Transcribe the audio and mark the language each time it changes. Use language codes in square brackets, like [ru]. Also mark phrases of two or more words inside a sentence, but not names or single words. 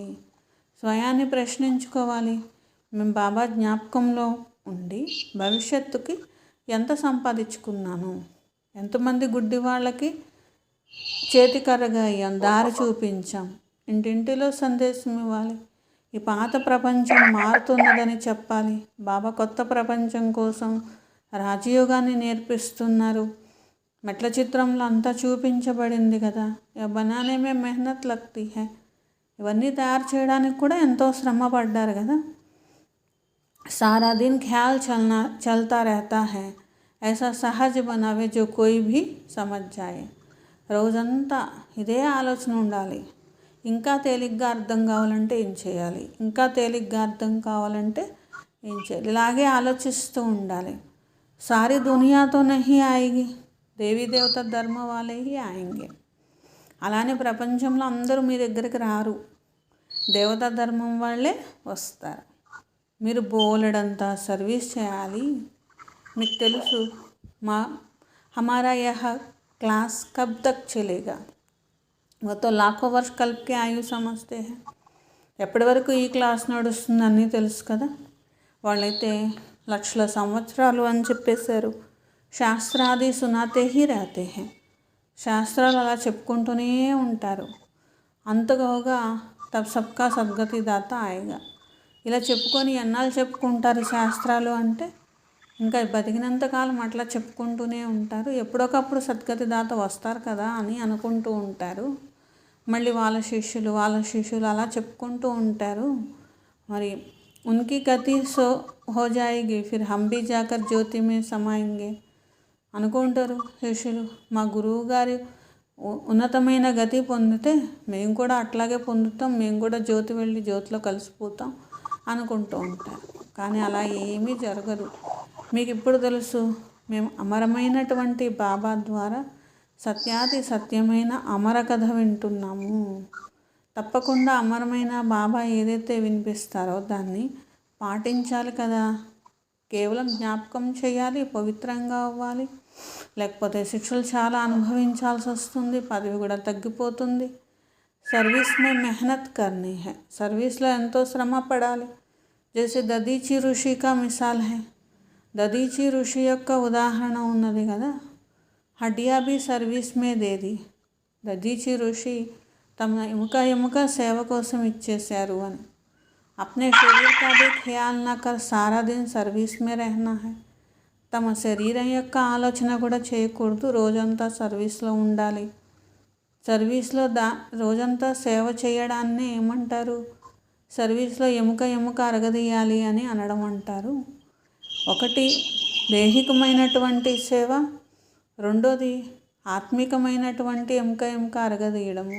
[te] స్వయాన్ని ప్రశ్నించుకోవాలి, మేము బాబా జ్ఞాపకంలో ఉండి భవిష్యత్తుకి ఎంత సంపాదించుకున్నాను, ఎంతమంది గుడ్డి వాళ్ళకి చేతికర్రగా అయ్యాం, దారి చూపించాం, ఇంటింటిలో సందేశం ఇవ్వాలి. ఈ పాత ప్రపంచం మారుతున్నదని చెప్పాలి. బాబా కొత్త ప్రపంచం కోసం రాజయోగాన్ని నేర్పిస్తున్నారు. మెట్ల చిత్రంలో అంతా చూపించబడింది కదా. [hi] बनाने में मेहनत लगती है, [te] ఇవన్నీ తయారు చేయడానికి కూడా ఎంతో శ్రమ పడ్డారు కదా. [hi] सारा दिन ख्याल चलता रहता है, ऐसा सहज बनावे जो कोई भी समझ जाए. [te] రోజంతా ఇదే ఆలోచన ఉండాలి. ఇంకా తేలిగ్గా అర్థం కావాలంటే ఏం చేయాలి, ఇంకా తేలిగ్గా అర్థం కావాలంటే ఏం చేయాలి, ఇలాగే ఆలోచిస్తూ ఉండాలి. [hi] सारी दुनिया तो नहीं आएगी, देवी देवता धर्म వాళ్ళే ही आएंगे. [te] అలానే ప్రపంచంలో అందరూ మీ దగ్గరికి రారు, దేవతా ధర్మం వాళ్ళే వస్తారు. మీరు బోలెడంత సర్వీస్ చేయాలి. మీకు తెలుసు [hi] हमारा यह क्लास कब तक चलेगा, మొత్తం लाखों वर्ष कल्प के आयु समझते हैं. [te] ఎప్పటి వరకు ఈ క్లాస్ నడుస్తుందని తెలుసు కదా. వాళ్ళైతే లక్షల సంవత్సరాలు అని చెప్పేశారు. [hi] शास्त्रादि सुनाते ही रहते हैं, [te] శాస్త్రాలు అలా చెప్పుకుంటూనే ఉంటారు. [hi] అంతగా तब सबका सद्गति दाता आएगा. [te] ఇలా చెప్పుకొని ఎన్నాళ్ళు చెప్పుకుంటారు శాస్త్రాలు అంటే, ఇంకా బతికినంతకాలం అట్లా చెప్పుకుంటూనే ఉంటారు. ఎప్పుడొకప్పుడు సద్గతి దాత వస్తారు కదా అని అనుకుంటూ ఉంటారు. మళ్ళీ వాళ్ళ శిష్యులు అలా చెప్పుకుంటూ ఉంటారు. [hi] మరి उनकी गति हो जाएगी, फिर हम भी जाकर ज्योति में समाएंगे [te] అనుకుంటారు శిష్యులు. మా గురువు గారి ఉన్నతమైన గతి పొందితే మేము కూడా అట్లాగే పొందుతాం, మేము కూడా జ్యోతి వెళ్ళి జ్యోతిలో కలిసిపోతాం అనుకుంటూ ఉంటారు. కానీ అలా ఏమీ జరగదు. మీకు ఇప్పుడు తెలుసు, మేము అమరమైనటువంటి బాబా ద్వారా సత్యాతి సత్యమైన అమర కథ వింటున్నాము. తప్పకుండా అమరమైన బాబా ఏదైతే వినిపిస్తారో దాన్ని పాటించాలి కదా. కేవలం జ్ఞాపకం చేయాలి, పవిత్రంగా అవ్వాలి, లేకపోతే శిక్షలు చాలా అనుభవించాల్సి వస్తుంది, పదవి కూడా తగ్గిపోతుంది. [hi] सर्विस में मेहनत करनी है, [te] సర్వీస్లో ఎంతో శ్రమ పడాలి. [hi] जैसे दधीचि ऋषि का मिसाल है, [te] దదీచి ఋషి యొక్క ఉదాహరణ ఉన్నది కదా. [hi] हड्डियाँ भी सर्विस में दे दी, [te] దదీచి ఋషి తమ ఎముక సేవ కోసం ఇచ్చేశారు అని. [hi] अपने शरीर का भी ख्याल न कर सारा दिन సర్వీస్ में रहना है. [te] తమ శరీరం యొక్క ఆలోచన కూడా చేయకూడదు, రోజంతా సర్వీస్లో ఉండాలి. సర్వీస్లో రోజంతా సేవ చేయడాన్ని ఏమంటారు? సర్వీస్లో ఎముక అరగదీయాలి అని అనడం అంటారు. ఒకటి దైహికమైనటువంటి సేవ, రెండోది ఆత్మికమైనటువంటి ఎముక అరగదీయడము.